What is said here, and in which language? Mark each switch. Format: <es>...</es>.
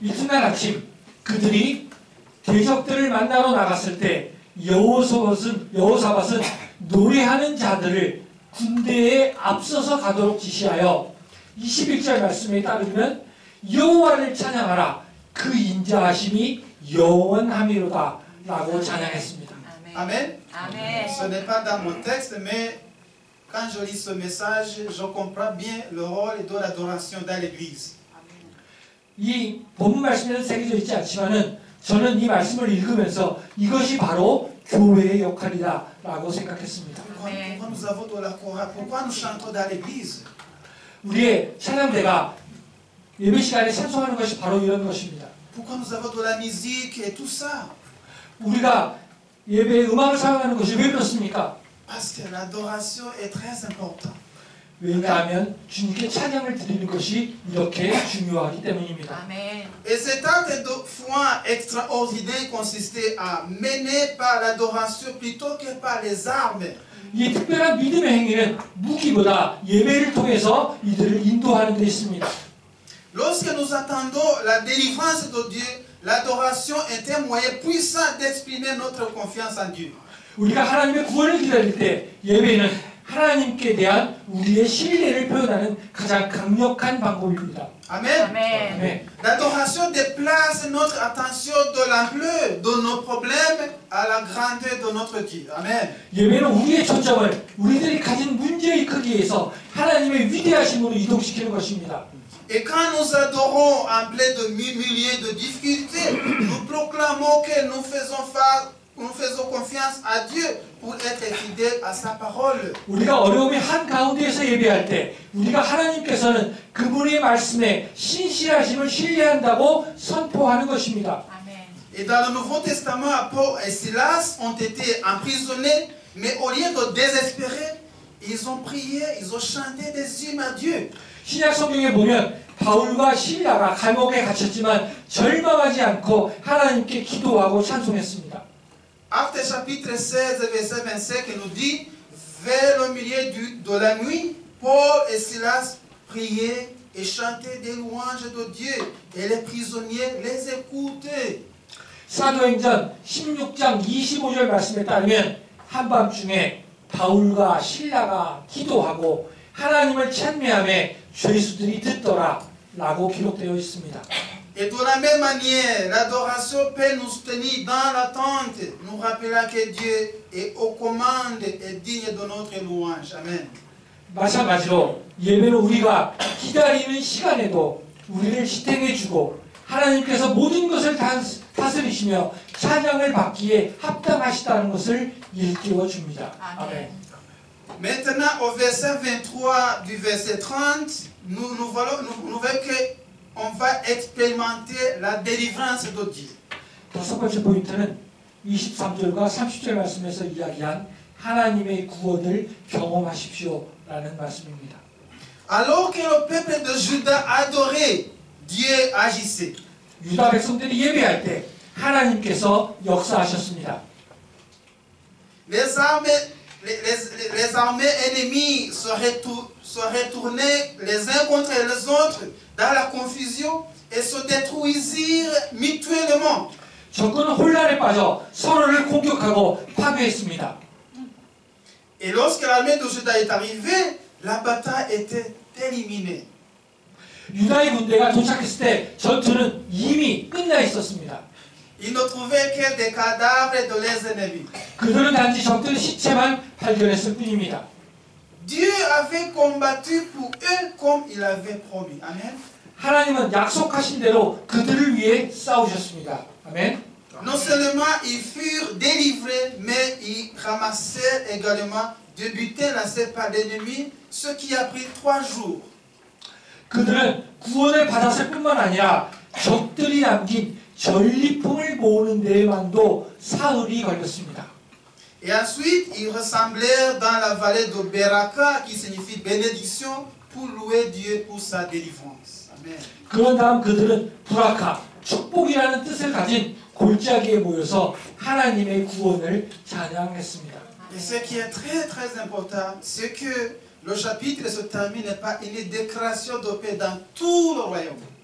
<ko>이튿날 아침 그들이 대적들을 만나러 나갔을 때 여호사밧은 노래하는 자들을 군대에 앞서서 가도록 지시하여 21절 말씀에 따르면 여호와를 찬양하라 그 인자하심이 영원함이로다 라고 찬양했습니다.</ko> <fr>Amen. Amen. Ce n'est pas dans mon texte, mais quand je lis ce message, je comprends bien le rôle de l'adoration dans l'Église.</fr> <ko>이 본문 말씀에는 새겨져 있지 않지만은 저는 이 말씀을 읽으면서 이것이 바로 교회의 역할이다 라고 생각했습니다.</ko> <fr>Pourquoi nous avons de la chorale? Pourquoi nous chantons dans l'Église?</fr> <ko>우리의 찬양대가 예배 시간에 찬송하는 것이 바로 이런 것입니다.</ko> <fr>Pourquoi nous avons de la musique et tout ça?</fr> <ko>우리가 예배에 음악을 사용하는 것이 왜 그렇습니까?</ko> <fr>Parce que l'adoration est très importante.</fr> <ko>왜냐하면 주님께 찬양을 드리는 것이 이렇게 중요하기 때문입니다.</ko> <fr>Amen. Et cet acte de foi extraordinaire consistait à mener par l'adoration plutôt que par les armes.</fr> <ko>이 특별한 믿음의 행위는 무기보다 예배를 통해서 이들을 인도하는 데 있습니다.</ko> <fr>Lorsque nous attendons la délivrance de Dieu, l'adoration est un moyen puissant d'exprimer notre confiance en Dieu.</fr> <ko>우리가 하나님의 구원을 기다릴 때 예배는 하나님께 대한 우리의 신뢰를 표현하는 가장 강력한 방법입니다.</ko> <fr>Amen. Amen.</fr> <ko>네.</ko> <fr>L'adoration déplace notre attention de l'ampleur de nos problèmes à la grandeur de notre Dieu. Amen.</fr> <ko>예배는 우리의 초점을 우리들이 가진 문제의 크기에서 하나님의 위대하심으로 이동시키는 것입니다.</ko> <fr>Et quand nous adorons en plein de milliers de difficultés, nous proclamons que nous faisons confiance à Dieu pour être fidèles à sa parole.</fr> <ko>우리가 어려움의 한 가운데에서 예배할 때 우리가 하나님께서는 그분의 말씀에 신실하심을 신뢰한다고 선포하는 것입니다.</ko> <fr>Amen. Et dans le Nouveau Testament, Paul et Silas ont été emprisonnés, mais au lieu de désespérer, ils ont prié, ils ont chanté des hymnes à Dieu.</fr> <ko>신약 성경에 보면 바울과 실라가 감옥에 갇혔지만 절망하지 않고 하나님께 기도하고 찬송했습니다.</ko> <fr>Actes chapitre 16, verset 25 nous dit, vers le milieu de la nuit, Paul et Silas priaient et chantaient des louanges de Dieu, et les prisonniers les écoutaient.</fr> <ko>사도행전 16장 25절 말씀에 따르면 한밤중에 바울과 실라가 기도하고 하나님을 찬미하며 죄수들이 듣더라 라고 기록되어 있습니다.</ko> <fr>Et de la même manière, l'adoration peut nous tenir dans l'attente, nous rappelant que Dieu est aux commandes et digne de notre louange. Amen.</fr> <ko>마찬가지로 예배는 우리가 기다리는 시간에도 우리를 지탱해주고 하나님께서 모든 것을 다스리시며 찬양을 받기에 합당하시다는 것을 일깨워 줍니다. 아멘.</ko> <fr>Maintenant, au verset 23 du verset 30, nous voyons qu'on va expérimenter la délivrance de Dieu.</fr> <ko>다섯 번째 포인트는 23절과 30절 말씀에서 이야기한 하나님의 구원을 경험하십시오라는 말씀입니다.</ko> <fr>Alors que le peuple de Juda adorait, Dieu agissait.</fr> <ko>유다 백성들이 예배할 때 하나님께서 역사하셨습니다.</ko> <fr>Les armées ennemies se retournaient les uns contre les autres dans la confusion et se détruisirent mutuellement.</fr> <ko>적군은 혼란에 빠져 서로를 공격하고 파괴했습니다.</ko> <fr>Et lorsque l'armée de Juda est arrivée, la bataille était éliminée.</fr> <ko>유다의 군대가 도착했을 때 전투는 이미 끝나 있었습니다.</ko> <fr>Ils ne trouvaient que des cadavres de leurs ennemis.</fr> <ko>그들은 단지 적들의 시체만 발견했을 뿐입니다.</ko> <fr>Dieu avait combattu pour eux comme il avait promis. Amen.</fr> <ko>하나님은 약속하신 대로 그들을 위해 싸우셨습니다. 아멘.</ko> <fr>Non seulement ils furent délivrés, mais ils ramassèrent également de butin lancé par l'ennemi, ce qui a pris 3 jours.</fr> <ko>그들은 구원을 받았을 뿐만 아니라 적들이 남긴 전리품을 모으는 데에만도 사흘이 걸렸습니다.</ko> <fr>Et ensuite, ils rassemblèrent dans la vallée de Beraka, qui signifie bénédiction, pour louer Dieu pour sa délivrance. Amen.</fr> <ko>그런 다음 그들은 브라카, 축복이라는 뜻을 가진 골짜기에 모여서 하나님의 구원을 찬양했습니다.</ko> <fr>Et ce qui est très très important, c'est que le chapitre se termine par une déclaration de paix dans tout le royaume.</fr>